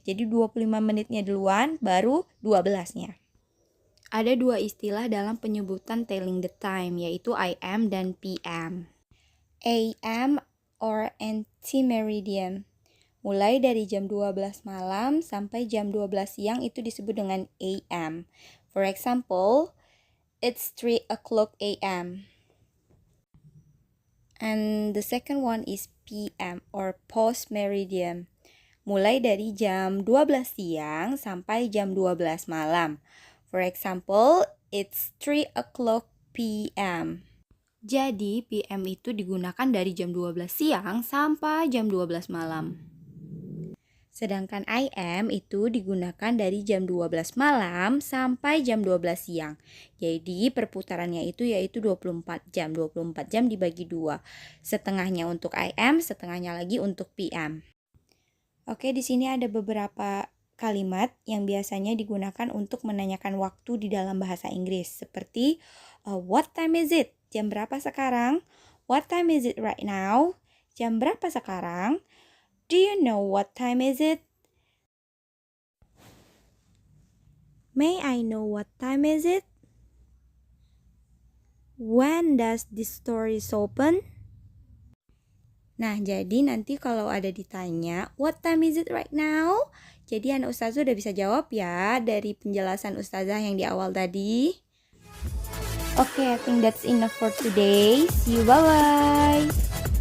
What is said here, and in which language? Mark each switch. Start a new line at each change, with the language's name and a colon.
Indonesian: Jadi 25 menitnya duluan baru 12-nya. Ada dua istilah dalam penyebutan
English: telling the time,
Indonesian: yaitu AM dan PM.
English: AM or anti-meridian.
Indonesian: Mulai dari jam 12 malam sampai jam 12 siang itu disebut dengan AM.
English: For example, it's 3 o'clock AM. And the second one is PM or post meridian.
Indonesian: Mulai dari jam 12 siang sampai jam 12 malam.
English: For example, it's 3 o'clock PM.
Indonesian: Jadi PM itu digunakan dari jam 12 siang sampai jam 12 malam. Sedangkan I am itu digunakan dari jam 12 malam sampai jam 12 siang. Jadi perputarannya itu yaitu 24 jam. 24 jam dibagi 2. Setengahnya untuk I am, setengahnya lagi untuk PM. Oke, di sini ada beberapa kalimat yang biasanya digunakan untuk menanyakan waktu di dalam bahasa Inggris.
English: Seperti, what time is it?
Indonesian: Jam berapa sekarang?
English: What time is it right now?
Indonesian: Jam berapa sekarang?
English: Do you know what time is it? May I know what time is it? When does this store is open?
Indonesian: Nah, jadi nanti kalau ada ditanya,
English: what time is it right now?
Indonesian: Jadi anak ustazah udah bisa jawab ya dari penjelasan ustazah yang di awal tadi.
English: Oke, I think that's enough for today. See you, bye-bye.